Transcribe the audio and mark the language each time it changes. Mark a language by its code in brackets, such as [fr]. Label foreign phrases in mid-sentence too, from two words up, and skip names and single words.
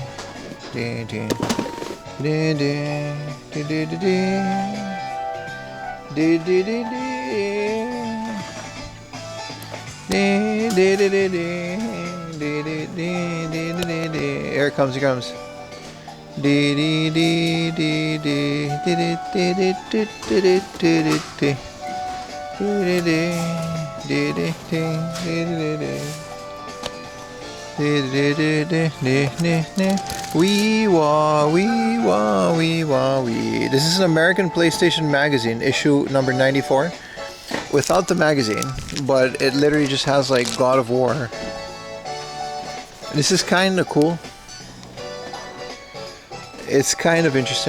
[en] Dee dee. Dee dee dee dee dee dee. Dee dee dee dee. Dee dee dee dee dee. Dee dee dee dee dee dee. Here it comes, here it comes. Dee dee dee dee dee dee dee dee dee dee dee dee dee dee. Dee dee dee dee dee dee dee. Wee wah, wee wah, wee wah, wee. This is an American PlayStation magazine, issue number 94. Without the magazine, but it literally just has like God of War. This is kind of cool. It's kind of interesting.